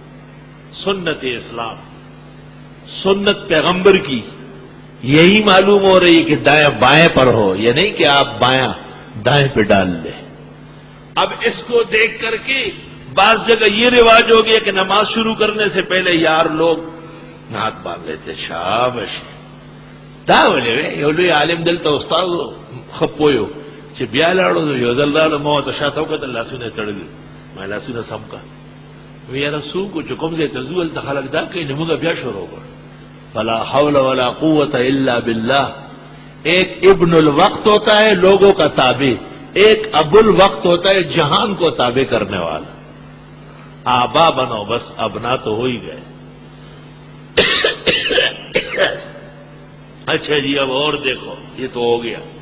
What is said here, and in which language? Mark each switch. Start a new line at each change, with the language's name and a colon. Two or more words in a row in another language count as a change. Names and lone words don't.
Urdu: سنت اسلام، سنت پیغمبر کی یہی معلوم ہو رہی ہے کہ دائیں بائیں پر ہو، یہ نہیں کہ آپ بایاں دائیں پہ ڈال لیں۔ اب اس کو دیکھ کر کے بعض جگہ یہ رواج ہو گیا کہ نماز شروع کرنے سے پہلے یار لوگ ہاتھ باندھ لیتے۔
Pashto: شاباش دا ولې یو لوی عالم دلته استاد خپویو چې بیا لاړو یو ځل راغلو ما ورته شاته وکتل، لاسونه تړلي، ما لاسونه سم کړه، وی یاره څوک چې کوم ځای ته ځو هلته خلک دا کوي، نو موږ بیا شروع کړو۔
Arabic: فلا حول ولا قوت الا باللہ۔
Urdu: ایک ابن الوقت ہوتا ہے لوگوں کا تابع، ایک ابو الوقت ہوتا ہے جہان کو تابع کرنے والا۔ آبا بنو، بس ابنا تو ہو ہی گئے۔ اچھا جی اب اور دیکھو، یہ تو ہو گیا۔